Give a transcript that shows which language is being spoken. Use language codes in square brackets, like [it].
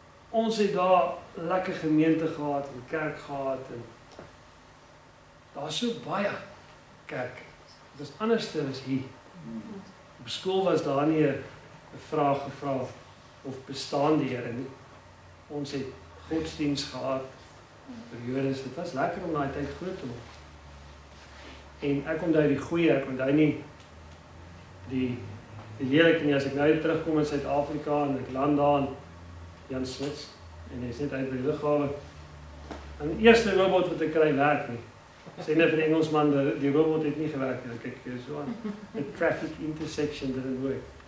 [af] Ons het daar lekker gemeente gehad en kerk gehad en daar's so baie kerk. Dit is anderste as hier. Op skool was daar nie 'n vraag gevra of bestaan die Here nie. Ons het godsdiens gehad, periodes. Dit was lekker om daai tyd groot te word. En ek onthou die goeie, ek onthou nie die lelike nie, as ek nou terugkom in Suid-Afrika en ek land daar in Jan Smits en hy is net uit by die lughawe. En die eerste robot wat ek kry werk nie. Sê net vir die Engelsman, die robot het nie gewerk nie. Dan kyk jy so aan. [en] The traffic intersection didn't work.